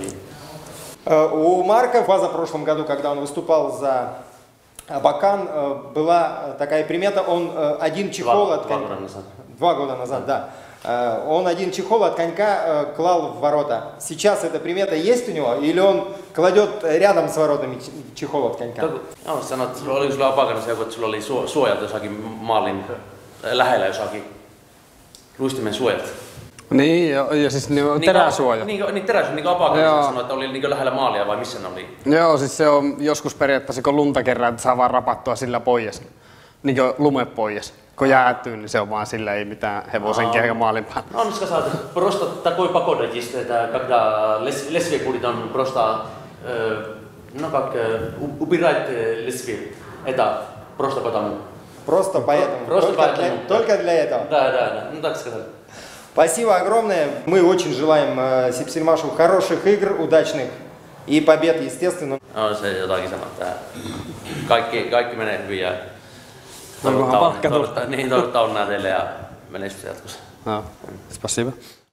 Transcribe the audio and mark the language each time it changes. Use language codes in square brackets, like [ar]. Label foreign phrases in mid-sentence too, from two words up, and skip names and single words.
[ru] У Марко в позапрошлом году, когда он выступал за Абакан, была такая примета, он один чехол от конька... 2 года назад, да. Он один чехол от конька клал в ворота. Сейчас эта примета есть у него, или он кладет рядом с воротами чехол от конька? [fi] Joo, sanot, oliko sulla Abakanassa joku, että sulla oli suojat jossakin maalin lähellä jossakin luistimen suojat? Niin, ja siis teräsuoja. Niin teräsuoja, niin kuin Abakanassa sanoi, että oli niin lähellä maalia vai missä ne oli? Joo, siis se on joskus periaatteessa, kun lunta kerran, että saa vaan rapattua sillä pois. Niin kuin lume pois. Kun jäätyy, niin se on vaan sillä, ei mitään hevosen eikä maalin päällä. [ru] Он сказал, просто такой погода есть, это когда лезвие будет, он просто, ну как, убирает лезвие. Это просто потому. Просто поэтому? Просто только для этого? Да, ну так сказать. Спасибо огромное. Мы очень желаем Сипсельмашу хороших игр, удачных и побед, естественно. [fi] No se jotakin sanoo, että kaikki menee hyvin ja Toivotaan palkka. Toivotaan onnea teille ja menestystä jatkossa. [ru] Спасибо.